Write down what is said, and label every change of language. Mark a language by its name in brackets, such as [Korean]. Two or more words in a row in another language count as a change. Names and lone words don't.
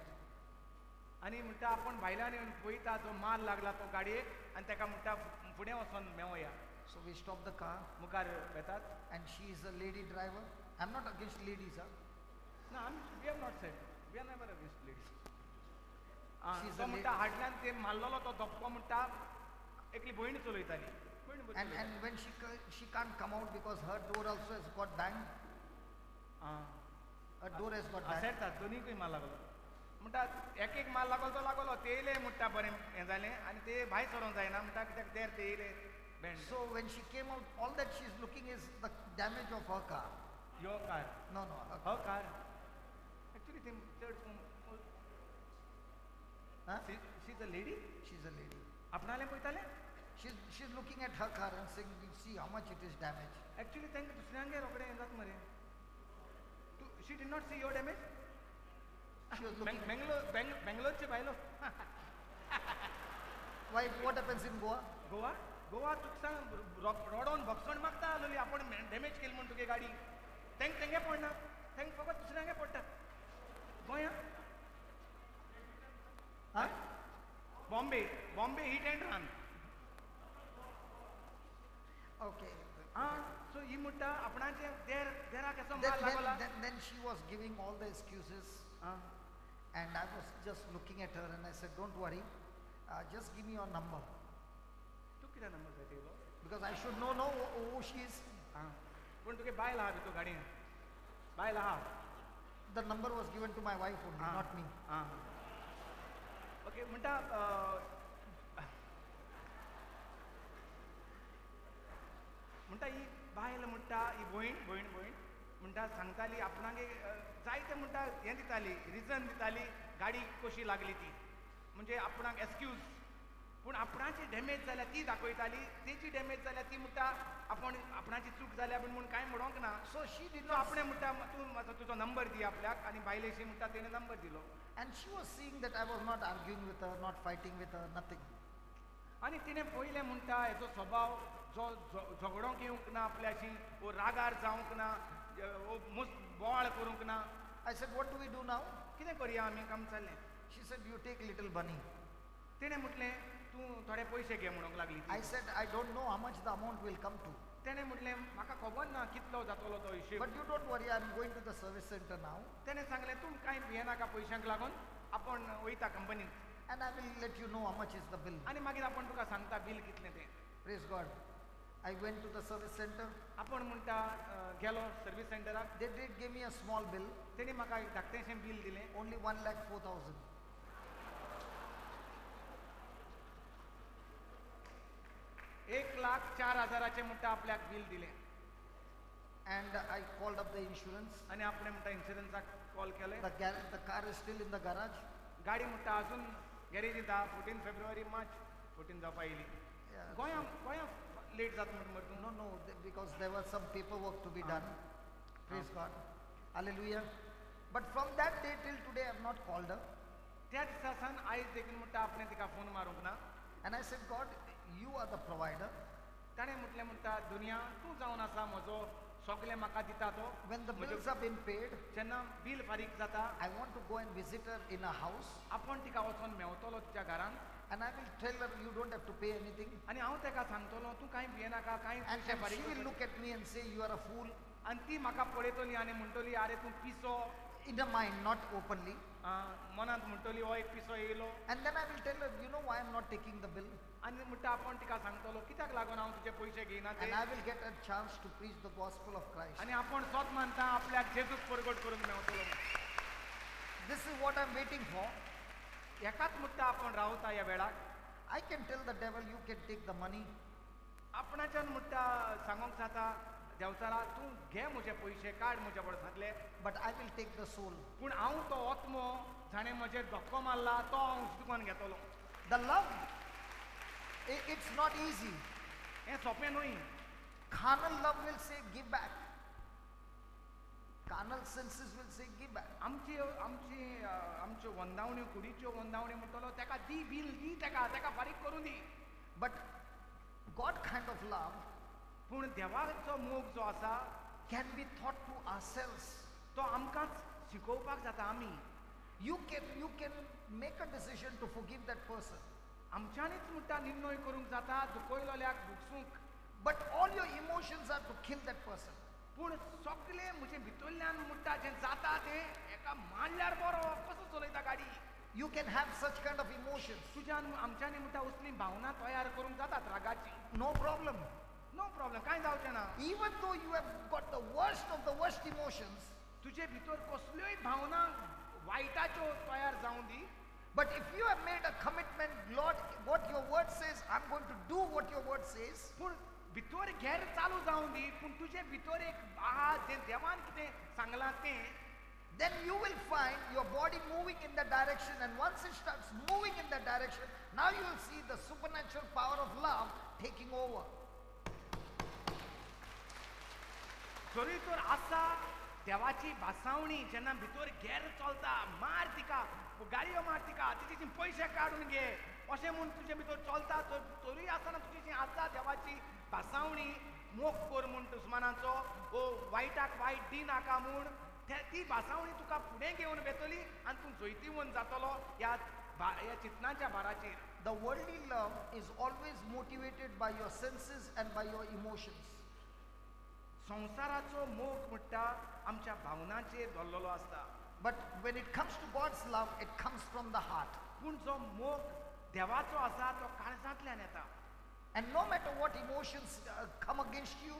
[Konkani] आनी म्हणटा आपण भायल्यान येवन पळयता जो मार लागला तो गाडयेक आनी ताका म्हणटा फुडें वचोन मेवया [English] So we stop the car, [Konkani] मुखार येतात [English] and she is a lady driver. I'm not against ladies, huh? ना we have not said we are never against ladies She's [Konkani] तो [English] a [Konkani] म्हणटा [English] lady. [Konkani] हाडल्यान ते मारलेलो तो धक्को म्हणटा एकली भयण चलयताली [English] And when she can't come out because her door also has got banged. Her door has got banged. [Konkani] आसेडतात दोनीकूय मार लागलो म्हणटा एक मार लागलो तो लागलो ते येयले म्हणटा बरें हें जालें आनी ते भायर सरोंक जायना म्हणटा कित्याक देर ते येयले बँड [English] So when she came out, all that she's looking is the damage of her car. your car No, her [Konkani] हो कार एक्चुली ती चड Huh? [English] she is a lady She's a lady. [Konkani] आपणालें पळयतालें [English] She's looking at her car and saying, see how much it is damaged. [Konkani] एक्चुली तांकां दुसऱ्यांगे रोखडें हें जाता मरे तूं [English] she did not see your damage She was looking. [Konkani] बेंगलोरचे भायलो [English] Why? What happens in Goa? [Konkani] गोवा तुका सांग रोडोन भक्षण मागता आलोली आपण डॅमेज केली म्हण तुगे गाडी तेंगे पडना तेंक फकत दुसऱ्यांगे पडटा गोंया Huh? [English] Bombay hit and run Okay. [Konkani] सो ही म्हणटा आपणाचे देराक असो मार लागला [English] Then she was giving all the excuses, and I was just looking at her and I said, don't worry, just give me your number [Konkani] तू कित्याक नंबर जाय तेलो [English] because I should know who she is. [Konkani] पूण तुगे बायल आहा भितर गाडयेन बायल आहा [English] The number was given to my wife only, not me. [Konkani] ओके म्हणटा म्हणटा ही बायल म्हणटा ही भयण म्हणटा सांगताली आपणागे जायते म्हणटा हें दिताली रिजन दिताली गाडी कशी लागली ती म्हणजे आपणाक एक्सक्यूज पूण आपणाची डॅमेज जाल्या ती दाखयताली, तेची डॅमेज जाल्या ती म्हणटा आपण आपणाची चूक जाल्या म्हूण कांय म्हणोंक ना. [English] So she did [Konkani] तो [English] not, [Konkani] आपणे म्हणटा तूं मातसो तुजो नंबर दी आपल्याक, आनी बायलेशी म्हणटा तेणें नंबर दिलो. [English] and she was seeing that I was not arguing with her, not fighting with her, nothing. [Konkani] आनी तिणें पयलें म्हणटा हेजो स्वभाव जो झगडोंक येवंक ना आपल्याशी, वो रागार जावंक ना, वो बोवाळ करूंक ना. [English] I said, what do we do now? [Konkani] कितें करया आमी, काम चाललें. [English] She said, you take little money. [Konkani] तिणें म्हटलें तूं थोडे पयशे घे म्हणूंक लागली ती. [English] I said, I don't know how much the amount will come to. [Konkani] तेणें म्हटलें म्हाका खबर ना कितलो जातलो तो हिशेब. [English] But you don't worry, I'm going to the service center now [Konkani] तेणें सांगलें तूं कांय भियेनाका पयशांक लागून, आपण वयता कंपनींत [English] and I will let you know how much is the bill. [Konkani] आनी मागीर आपण तुका सांगता बील कितलें तें. [English] Praise God. I went to the service center. [Konkani] आपण म्हणटा गेलो सर्वीस सेंटराक. [English] They did give me a small bill, [Konkani] तेणी म्हाका एक धाकटेंशें बील दिलें. [English] only 1,04,000. [Konkani] 1,04,000 म्हणटा आपल्याक बील दिलें. [English] And I called up the insurance. [Konkani] आनी आपणें म्हणटा इन्शुरन्साक कॉल केलें. [English] The car is still in the garage. [Konkani] गाडी म्हणटा अजून गॅरेजींत आहा. 14 फेब्रुवारी मार्च 14 जावपा येयली. [English] Yeah. [Konkani] गोंयांत लेट जाता म्हणटा मरे तूं. [English] No, because there was some paperwork to be done. Praise God. Hallelujah. But from that day till today, I have not called her. [Konkani] त्या दिसा सावन आयज देखून म्हणटा आपणें तिका फोन मारूंक ना. [English] And I said, God, you are the provider. [Konkani] ताणें म्हटलें म्हणटा दुनिया तूं जावन आसा म्हजो सगळें म्हाका दिता तो. [English] When the bills have been paid, [Konkani] जेन्ना बील फारीक जाता [English] I want to go and visit her in a house. [Konkani] आपण तिका वचोन मेवतलो तिच्या घरान. [English] And I will tell her, you don't have to pay anything. [Konkani] आनी हांव ताका सांगतलो तूं कांय भियेनाका, कांय [English] And [Konkani] पयशे [English] she [Konkani] फारीक [English] will [Konkani] कर. [English] look at me and say, you are a fool. [Konkani] आनी ती म्हाका पळयतली आनी म्हणटली आरे तूं पिसो. [English] In her mind, not openly. [Konkani] मनांत म्हणटली हो एक पिसो येयलो. [English] And then I will tell her, you know why I'm not taking the bill? [Konkani] आनी म्हणटा आपण तिका सांगतलो कित्याक लागून हांव तुजे पयशे घेयना [English] And [Konkani] ते. [English] I will get a chance to preach the gospel of Christ. [Konkani] आनी आपण स्वत मानता आपल्याक जेजूक परगट करूंक मेवतलो. [English] This is what I'm waiting for. [Konkani] एकाच म्हणटा आपण रावता ह्या वेळाक. [English] I can tell the devil, you can take the money. [Konkani] आपणाच्यान म्हणटा सांगोंक जाता देंवचारा तूं घे म्हजे पयशे, काड म्हज्या बळसांतले. [English] But I will take the soul. [Konkani] पूण हांव तो ओत्मो जाणें म्हजेर धक्को मारला तो हांव उजदुकान घेतलो. [English] The love, it's not easy. [Konkani] हें सोंपें न्हय. [English] Carnal love will say, give back. Carnal senses will say, give back. [Konkani] आमच्यो वंदावण्यो कुडीच्यो वंदावण्यो म्हणटलो ताका दी बील दी ताका फारीक करूं दी. [English] But God kind of love [Konkani] पूण देवाचो मोग जो आसा [English] can be taught to ourselves. [Konkani] तो आमकांच शिकोवपाक जाता. आमी [English] You can make a decision to forgive that person. [Konkani] आमच्यांनीच म्हणटा निर्णय करूंक जाता दुखयलोल्याक भुगसूंक. [English] But all your emotions are to kill that person. [Konkani] पूण सगळे म्हजे भितरल्यान म्हणटा जें जाता तें एका मारल्यार बरो कसो चलयता गाडी. [English] You can have such kind of emotions. [Konkani] तुज्यान आमच्यांनी म्हणटा असली भावना तयार करूंक जातात रागाची. [English] No problem. no problem, [Konkani] कांय जावचें ना. [English] Even though you have got the worst of the worst emotions, [Konkani] तुजे भितर कसल्योय भावना वायटाच्यो तयार जावं दी. [English] but if you have made a commitment, Lord, what your word says, I'm going to do what your word says. [Konkani] पूण भितर घेर चालू जावं दी. पूण तुजे भितर एक आहा जें देवान कितें सांगलां तें. [English] Then you will find your body moving in that direction, and once it starts moving in that direction, now you will see the supernatural power of love taking over. [Konkani] जरी तर आसा देवाची भासावणी जेन्ना भितर घेर चलता, मार तिका, गाडयो मार तिका, तिचे पयशे काडून घे अशें म्हूण तुजे भितर चलता, तरी आसतना तुजी आसा देवाची भासावणी मोग कर म्हूण दुस्मानाचो, ओ वायटाक वायट दी नाका म्हूण ती भासावणी तुका फुडें घेवन वेतली आनी तूं जैतिवंत जातलो ह्या चिंतनाच्या भाराचेर. [English] The worldly love is always motivated by your senses and by your emotions. [Konkani] संसाराचो मोग म्हणटा आमच्या भावनाचेर धरलेलो आसता. [English] But when it comes to God's love, it comes from the heart. [Konkani] पूण जो मोग देवाचो आसा तो काळजांतल्यान येता. [English] And no matter what emotions come against you,